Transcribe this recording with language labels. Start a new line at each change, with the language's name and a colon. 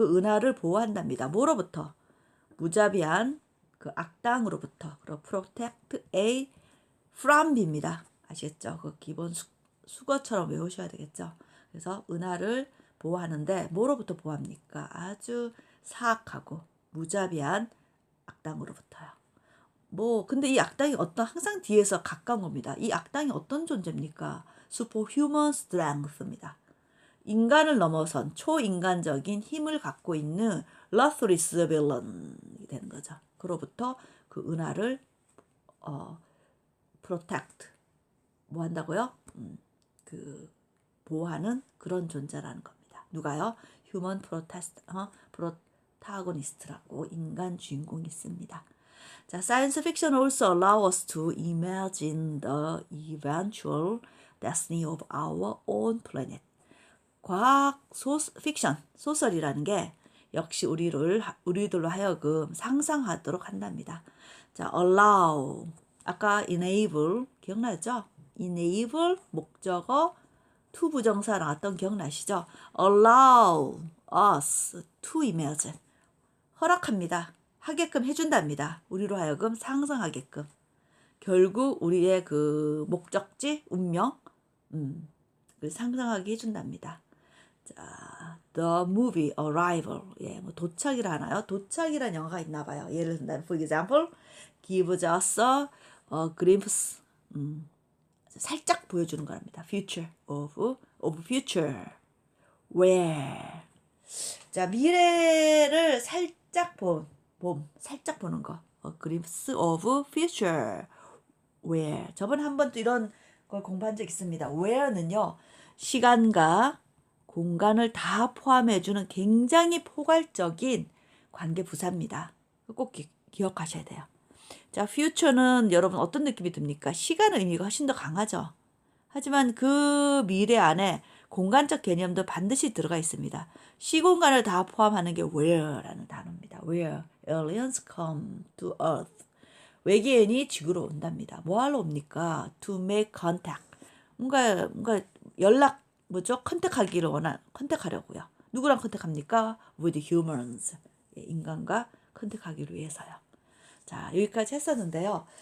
Korean: 그 은하를 보호한답니다. 뭐로부터? 무자비한 그 악당으로부터.
English: 그리고 protect a from입니다.
Korean: 아시겠죠? 그 기본 수거처럼 외우셔야 되겠죠. 그래서 은하를 보호하는데 뭐로부터 보호합니까? 아주 사악하고 무자비한 악당으로부터요. 근데 이 악당이 항상 뒤에서 가까운 겁니다. 이 악당이 어떤 존재입니까?
English: superhuman strength입니다.
Korean: 인간을 넘어선 초인간적인 힘을 갖고 있는
English: ruthless villain
Korean: 이 되는 거죠. 그로부터 그 은하를 protect 뭐 한다고요? 보호하는 그런 존재라는 겁니다. 누가요?
English: human protagonist
Korean: 라고 인간 주인공이 있습니다.
English: 자, science fiction also allow us to imagine the eventual destiny of our own planet.
Korean: 과학 픽션, 소설이라는 게 역시 우리들로 하여금 상상하도록 한답니다. 자, allow, 아까 enable 기억나죠? enable 목적어 to 부정사 나왔던 기억나시죠?
English: allow us to imagine 허락합니다.
Korean: 하게끔 해준답니다. 우리로 하여금 상상하게끔. 결국 우리의 그 목적지, 운명, 상상하게 해준답니다. 자,
English: The movie Arrival.
Korean: 예, 뭐 도착이라 하나요? 도착이란 영화가 있나 봐요. 예를 든다면,
English: for example, gives us a glimpse.
Korean: 살짝 보여주는 거랍니다.
English: Future of future. Where.
Korean: 자, 미래를 살짝 살짝 보는 거.
English: A glimpse of future. Where.
Korean: 저번에 한 번 또 이런 걸 공부한 적 있습니다. Where는요, 시간과 공간을 다 포함해주는 굉장히 포괄적인 관계 부사입니다. 꼭 기억하셔야 돼요. 자, future는 여러분 어떤 느낌이 듭니까? 시간 의미가 훨씬 더 강하죠. 하지만 그 미래 안에 공간적 개념도 반드시 들어가 있습니다. 시공간을 다 포함하는 게 where라는 단어입니다.
English: Where aliens come to earth.
Korean: 외계인이 지구로 온답니다. 뭐하러 옵니까?
English: To make contact.
Korean: 뭔가 연락 뭐죠? 컨택하려고요. 누구랑 컨택합니까?
English: With humans.
Korean: 인간과 컨택하기를 위해서요. 자, 여기까지 했었는데요.